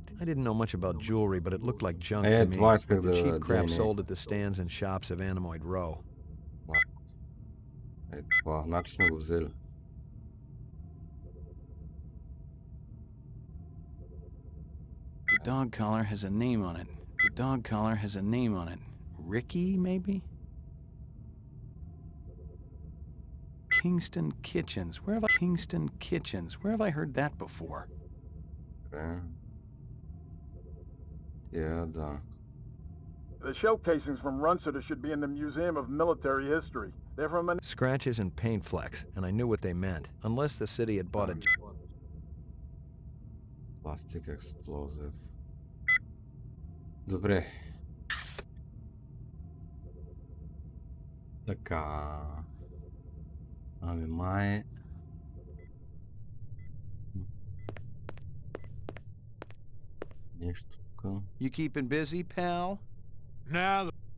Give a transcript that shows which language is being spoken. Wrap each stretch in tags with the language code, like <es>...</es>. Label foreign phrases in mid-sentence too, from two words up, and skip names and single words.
<en>I didn't know much about jewelry, but it looked like junk to me, like the cheap crap sold at the stands and shops of Anemoid Row.</en> <bg>Това, значи сме го взели.</bg> <en>The dog collar has a name on it. The dog collar has a name on it. Ricky, maybe? Kingston Kitchens. Where have I heard that before? Yeah, да. The shell casings from Runciter should be in the Museum of Military History. They're from an... Scratches and paint flecks, and I knew what they meant. Unless the city had bought a... Plastic explosive.</en> <bg>Добре. Така. Ами май... Нещо тук.</bg> <en>You keeping busy, pal? Now...</en>